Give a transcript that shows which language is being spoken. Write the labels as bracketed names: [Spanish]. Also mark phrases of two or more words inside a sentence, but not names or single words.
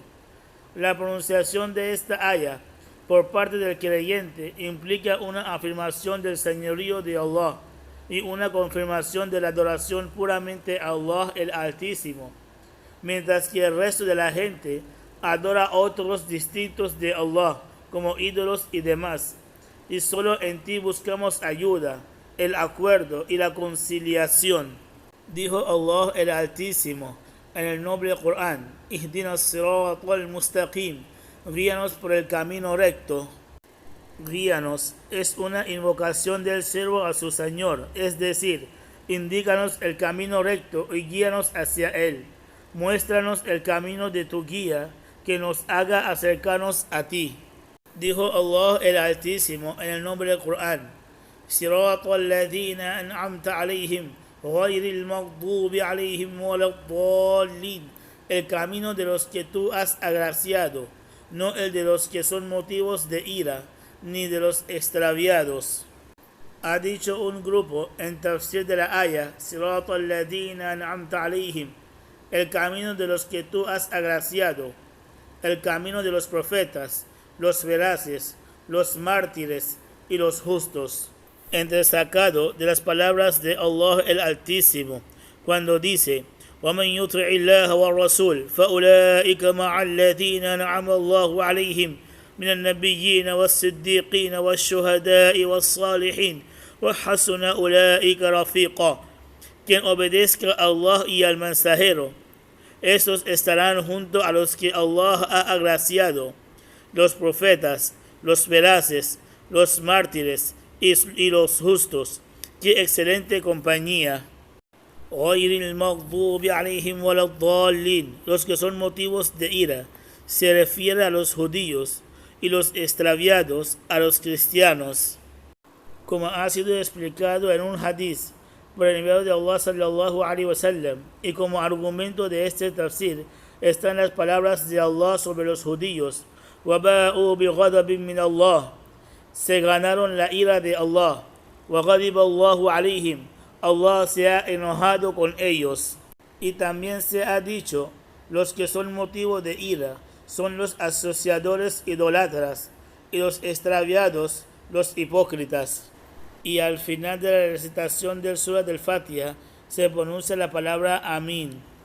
[Spanish] La pronunciación de esta aya por parte del creyente implica una afirmación del señorío de Allah y una confirmación de la adoración puramente a Allah el Altísimo, mientras que el resto de la gente adora a otros distintos de Allah como ídolos y demás, y solo en ti buscamos ayuda, el acuerdo y la conciliación. Dijo Allah el Altísimo en el noble Corán: [Arabic] اهدنا الصراط المستقيم. [Spanish] Guíanos por el camino recto. Guíanos es una invocación del siervo a su Señor, es decir, indícanos el camino recto y guíanos hacia él. Muéstranos el camino de tu guía, que nos haga acercarnos a ti. Dijo Allah el Altísimo en el nombre del Corán: [Arabic] صراط الذين أنعمت عليهم غير المغضوب عليهم ولا الضالين. [Spanish] El camino de los que tú has agraciado, no el de los que son motivos de ira, ni de los extraviados. Ha dicho un grupo en tafsir de la aya: [Arabic] صراط الذين أنعمت عليهم, [Spanish] el camino de los que tú has agraciado, el camino de los profetas, los veraces, los mártires y los justos. Entresacado de las palabras de Allah el Altísimo, cuando dice: [Arabic] وَمَنْ يُطِعِ اللَّهَ وَالرَّسُولَ فَأُولَٰئِكَ مَعَ الَّذِينَ أَنْعَمَ اللَّهُ عَلَيْهِمْ من النبيين والصديقين والشهداء والصالحين وحسن أولئك رفيقا. [Spanish] Quien obedezca a Allah y al mensajero, estos estarán junto a los que Allah ha agraciado, los profetas, los veraces, los mártires y los justos. Qué excelente compañía. [Arabic] غير المغضوب عليهم ولا الضالين. [Spanish] Los que son motivos de ira se refiere a los judíos, y los extraviados a los cristianos, como ha sido explicado en un hadith por el enviado de Allah [Arabic] صلى الله عليه وسلم, [Spanish] y como argumento de este tafsir están las palabras de Allah sobre los judíos: [Arabic] وَبَاءُوا بِغَضَبٍ مِّنَ اللَّهِ. [Spanish] Se ganaron la ira de Allah. [Arabic] وَغَضِبَ اللَّهُ عَلَيْهِمْ. [Spanish] Allah se ha enojado con ellos. Y también se ha dicho: los que son motivo de ira son los asociadores idólatras, y los extraviados los hipócritas. Y al final de la recitación del Surah del Fatiha se pronuncia la palabra Amín.